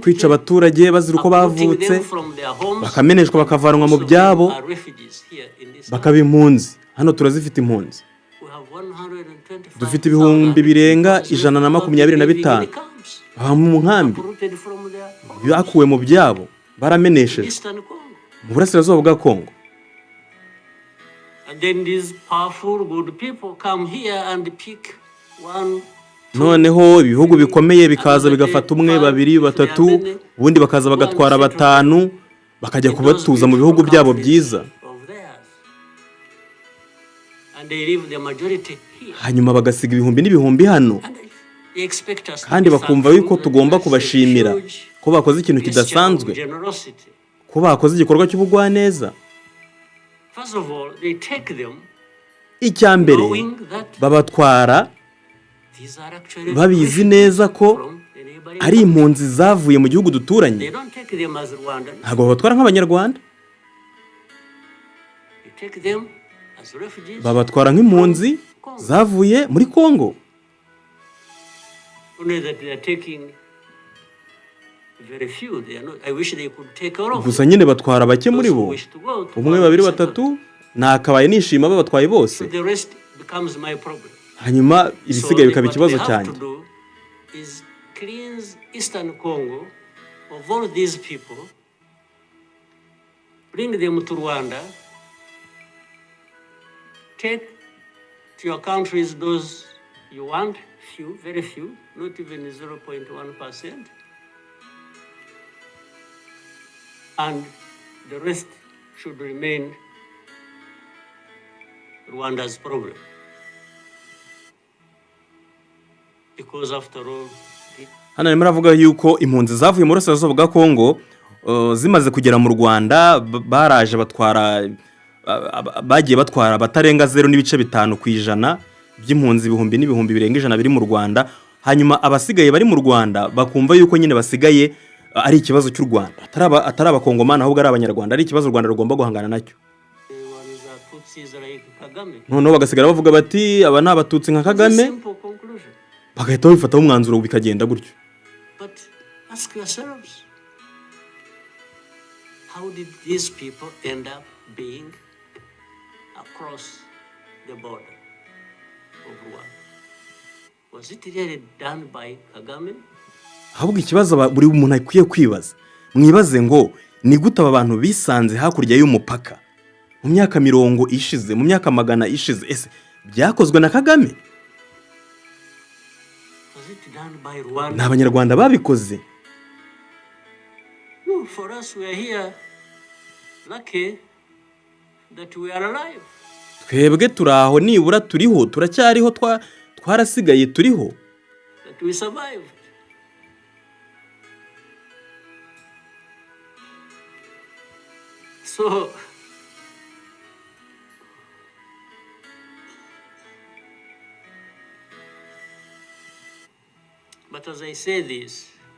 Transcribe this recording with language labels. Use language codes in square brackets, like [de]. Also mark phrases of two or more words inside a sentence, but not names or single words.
[rw] kwica abaturage bazira uko [en] uprooting [rw] bavutse, [en] them from their homes. [rw] bakameneshwa bakavanwa mu [en] Most of them [rw] byabo, [en] are refugees here in this [rw] bakaba impunzi. Hano turazifite impunzi, [en] We have 125,000 [rw] dufite ibihumbi birenga [en] people [rw] 125 [en] living in the camps, [rw] baba mu nkambi, [en] uprooted from their homes. [rw] bakuwe mu byabo, barameneshejwe [en] Eastern Congo. [rw] mu burasirazuba bwa Kongo. [en] And then these powerful good people come here and pick one, [rw] Noneho ibihugu bikomeye bikaza bigafata umwe, babiri, batatu, ubundi bakaza bagatwara batanu, bakajya kubatuza mu bihugu byabo byiza, [en] of theirs. And they leave the majority here. [rw] hanyuma bagasiga ibihumbi n'ibihumbi hano, [en] And they expect us to [rw] kandi [en] be [rw] bakumva [en] thankful [rw] yuko [en] that [rw] tugomba [en] that's a [rw] kubashimira [en] huge [rw] ko bakoze ikintu [en] gesture of [rw] kidasanzwe, [en] generosity. [rw] ko bakoze igikorwa cy'ubugwaneza. [en] First of all, they take them [rw] Icya mbere, [en] knowing that [rw] babatwara [en] these are actually [rw] babizi [en] refugees [rw] neza ko [en] from the neighboring [rw] ari impunzi zavuye mu gihugu duturanye. [en] They don't take them as Rwandans. [rw] Ntabwo babatwara nk'abanyarwanda, [en] They take them as refugees. [rw] babatwara nk'impunzi zavuye muri Kongo. [en] Only that they are taking very few. They are not. I wish they could take all of [rw] Gusa [en] them. [rw] nyine batwara bake muri [en] Those who [rw] bo, [en] wish to go to [rw] umwe, [en] go [rw] babiri, [en] to settle. [rw] batatu, nakabaye nishima babatwaye [en] So [rw] bose, [en] the rest becomes my problem. [rw] hanyuma ibisigaye bikaba [en] what [rw] ikibazo [en] we have [rw] cyanjye. [en] to do is cleanse Eastern Congo of all these people, bring them to Rwanda, take to your countries those you want, few, very few, not even 0.1%, and the rest should remain Rwanda's problem. Because after all, [rw] Hano arimo aravuga yuko impunzi zavuye mu burasirazuba bwa Kongo zimaze kugera mu Rwanda, baraje batwara, bagiye batwara batarenga 0.5% by'impunzi ibihumbi n'ibihumbi birenga 100 biri mu Rwanda. Hanyuma abasigaye bari mu Rwanda bakumva yuko nyine basigaye ari ikibazo cy'u Rwanda, atari abakongomana ahubwo ari abanyarwanda, ari ikibazo u Rwanda rugomba guhangana nacyo. Noneho bagasigara bavuga bati aba ni abatutsi nka Kagame, bagahita babifataho umwanzuro bikagenda gutyo. [en] But ask yourselves, how did these people end up being across the border of Rwanda? Was it really done by Kagame? [rw] Ahubwo ikibazo buri muntu akwiye kwibaza, mwibaze ngo ni gute aba bantu bisanze hakurya y'umupaka mu myaka 50 ishize, mu myaka 100 ishize, ese byakozwe na Kagame? [en] Was it done by Rwanda? [rw] Ni abanyarwanda babikoze. [en] No, for us we are here lucky that we are alive. [rw] Twebwe turaho, nibura turiho, turacyariho, twarasigaye turiho, [en] That we survived. So, but as I say this,